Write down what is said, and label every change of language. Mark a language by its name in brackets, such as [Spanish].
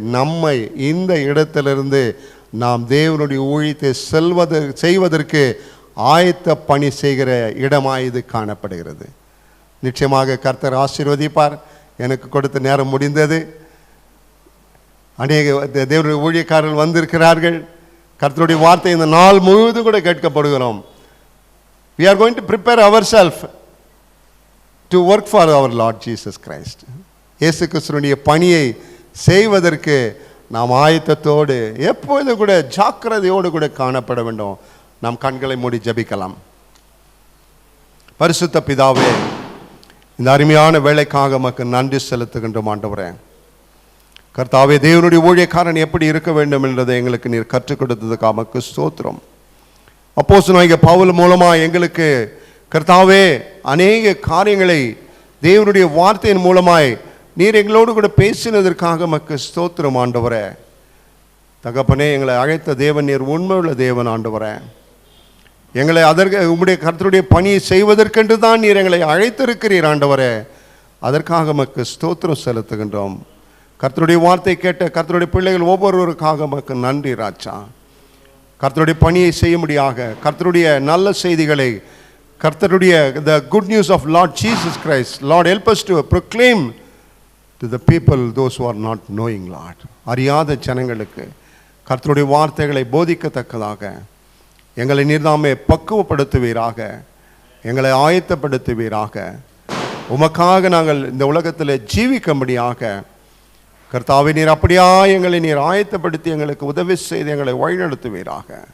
[Tamil] நம்மை இந்த இடத்திலிருந்து நாம் தேவனுடைய ஊழியத்தை செய்வதற்கு ஆயத்த பணி செய்கிற இடமாய் இது காணப்படுகிறது. நிச்சயமாக கர்த்தர் ஆசீர்வதிப்பார். எனக்கு கொடுத்த நேரம் முடிந்தது. அநேக தேவனுடைய ஊழியக்காரர்கள் வந்திருக்கிறார்கள். கர்த்தருடைய வார்த்தை இந்த நாள் முழுவதும் கூட கேட்கப்படுகிறோம். [English] We are going to prepare ourselves to work for our Lord Jesus Christ. [Tamil] இயேசு கிறிஸ்துவினுடைய பணியை செய்வதற்கு நாம் ஆயத்தத்தோடு எப்பொழுது கூட ஜாக்கிரதையோடு கூட காணப்பட வேண்டும். நாம் கண்களை மூடி ஜெபிக்கலாம். பரிசுத்த பிதாவே, இந்த அருமையான வேலைக்காக உமக்கு நன்றி செலுத்துகின்றோம் ஆண்டவரே. கர்த்தாவே, தேவனுடைய ஊழியக்காரன் எப்படி இருக்க வேண்டும் என்றதை எங்களுக்கு நீர் கற்றுக் கொடுத்ததுக்கு உமக்கு ஸ்தோத்திரம். அப்போஸ்தலனாகிய பவுல் மூலமாக எங்களுக்கு கர்த்தாவே, அநேக காரியங்களை தேவனுடைய வார்த்தையின் மூலமாய் நீர் எங்களோடு கூட பேசினதற்காக மக்கு ஸ்தோத்திரம் ஆண்டவரே. தகப்பனே, எங்களை அழைத்த தேவன் நீர் உண்மையுள்ள தேவன் ஆண்டவரே. எங்களை அதற்கு உம்முடைய கர்த்தருடைய பணியை செய்வதற்கென்று தான் நீர் எங்களை அழைத்திருக்கிறீர் ஆண்டவரே. அதற்காக மக்கு ஸ்தோத்திரம் செலுத்துகின்றோம். கர்த்தருடைய வார்த்தை கேட்ட கர்த்தருடைய பிள்ளைகள் ஒவ்வொருவருக்காக மக்கு நன்றி ராஜா. கர்த்தருடைய பணியை செய்யும்படியாக கர்த்தருடைய நல்ல செய்திகளை, கர்த்தருடைய [English] the good news of Lord Jesus Christ, Lord help us to proclaim to the people those who are not knowing, Lord. [Tamil] அறியாத ஜனங்களுக்கு கர்த்தருடைய வார்த்தைகளை போதிக்கத்தக்கதாக எங்களை நீர்தாமே பக்குவப்படுத்துவீராக, எங்களை ஆயத்தப்படுத்துவீராக. உமக்காக நாங்கள் இந்த உலகத்தில் ஜீவிக்கும்படியாக கர்த்தாவை நீர் அப்படியா எங்களை நீர் ஆயத்தப்படுத்தி எங்களுக்கு உதவி செய்து எங்களை வழிநடத்துவீராக.